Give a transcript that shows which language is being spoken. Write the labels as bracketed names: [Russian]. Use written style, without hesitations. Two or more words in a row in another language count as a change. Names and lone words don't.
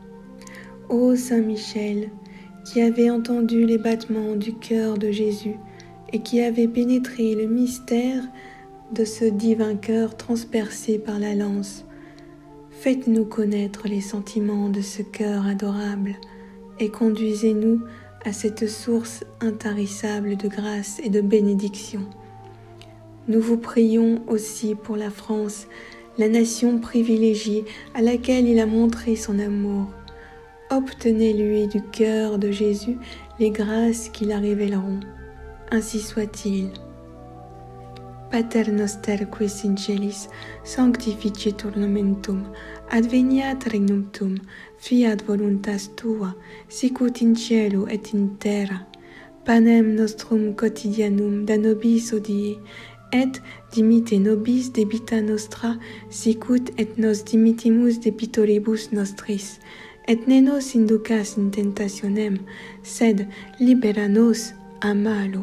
[French] Ô Saint Michel, qui avait entendu les battements du cœur de Jésus et qui avait pénétré le mystère de ce divin cœur transpercé par la lance, faites-nous connaître les sentiments de ce cœur adorable et conduisez-nous à cette source intarissable de grâce et de bénédiction. Nous vous prions aussi pour la France, la nation privilégiée à laquelle il a montré son amour. Obtenez-lui du cœur de Jésus les grâces qui la révéleront. Ainsi soit-il. [Latin] Pater noster qui es in celis, sanctificetur nomen tuum, adveniat regnum tuum, fiat voluntas tua, sicut in cielo et in terra. Panem nostrum quotidianum da nobis hodie, et dimitte nobis debita nostra, sicut et nos dimittimus debitoribus nostris, et ne nos inducas in tentationem, sed libera nos a malo.